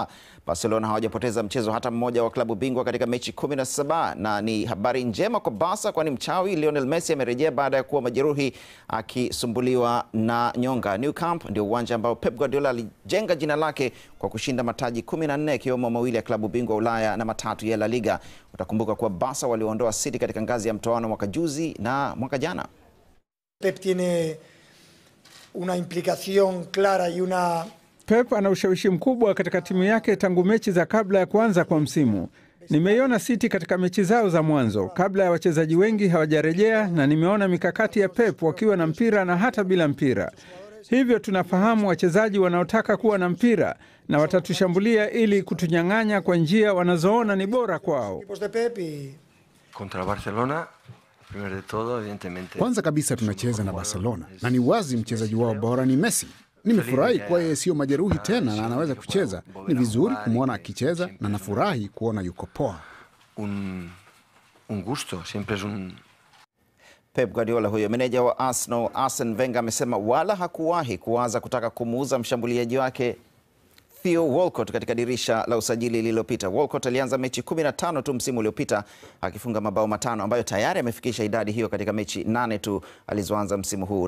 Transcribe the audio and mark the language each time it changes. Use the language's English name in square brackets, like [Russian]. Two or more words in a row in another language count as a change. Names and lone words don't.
[Swahili] Barcelona hawajapoteza mchezo hata mmoja wa klabu bingwa katika mechi 17, na ni habari njema kwa Barca, kwani mchawi Lionel Messi amerejea baada ya kuwa majeruhi akisumbuliwa na nyonga. Nou Camp ndio uwanja ambao Pep Guardiola alijenga jina lake kwa kushinda mataji 14 ikiwemo mawili ya klabu bingwa Ulaya na matatu ya La Liga. Utakumbuka kuwa Barca waliondoa City katika ngazi ya mtoano mwaka juzi na mwaka jana. [Spanish] Pep tiene una implicación clara y una... [Swahili] Pep ana ushawishi mkubwa katika timu yake tangu mechi za kabla ya kuanza kwa msimu. Nimeiona City katika mechi zao za mwanzo kabla ya wachezaji wengi hawajarejea, na nimeona mikakati ya Pep wakiwa na mpira na hata bila mpira. Hivyo tunafahamu wachezaji wanaotaka kuwa na mpira na watatushambulia ili kutunyang'anya kwa njia wanazoona ni bora kwao. [Spanish] Contra Barcelona, primero de todo, evidentemente. [Swahili] Kwanza kabisa tunacheza na Barcelona na ni wazi mchezaji wao bora ni Messi. Nimefurahi kwa yeye sio majeruhi tena na anaweza kucheza. Ni vizuri kumwona akicheza na nafurahi kuona yuko poa. [Spanish] Un gusto, siempre es un... [Swahili] Pep Guardiola huyo. Meneja wa Arsenal Arsene Wenger amesema wala hakuwahi kuanza kutaka kumuuza mshambuliaji wake Theo Walcott katika dirisha la usajili lililopita. Walcott alianza mechi 15 tu msimu uliopita akifunga mabao 5 ambayo tayari amefikisha idadi hiyo katika mechi 8 tu alizoanza msimu huu.